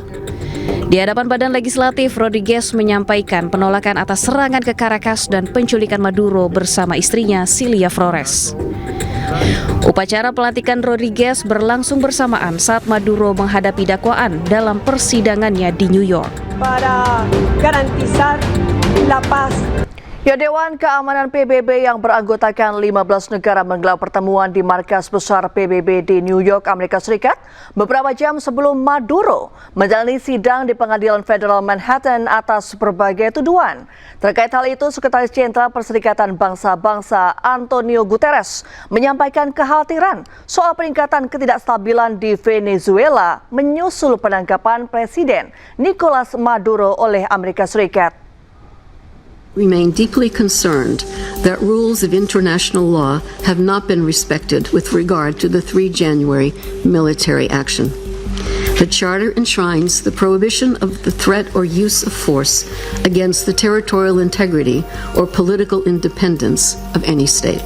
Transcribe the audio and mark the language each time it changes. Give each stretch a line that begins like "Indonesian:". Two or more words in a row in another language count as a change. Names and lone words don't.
Indonesian: Di hadapan Badan Legislatif, Rodriguez menyampaikan penolakan atas serangan ke Caracas dan penculikan Maduro bersama istrinya Cilia Flores. Upacara pelantikan Rodriguez berlangsung bersamaan saat Maduro menghadapi dakwaan dalam persidangannya di New York.
Spanish: Para garantizar la paz.
Indonesian: Ya, Dewan Keamanan PBB yang beranggotakan 15 negara menggelar pertemuan di markas besar PBB di New York, Amerika Serikat, beberapa jam sebelum Maduro menjalani sidang di Pengadilan Federal Manhattan atas berbagai tuduhan. Terkait hal itu, Sekretaris Jenderal Perserikatan Bangsa-Bangsa Antonio Guterres menyampaikan kekhawatiran soal peningkatan ketidakstabilan di Venezuela menyusul penangkapan Presiden Nicolas Maduro oleh Amerika Serikat.
English: Remain deeply concerned that rules of international law have not been respected with regard to the 3 January military action. The Charter enshrines the prohibition of the threat or use of force against the territorial integrity or political independence of any state.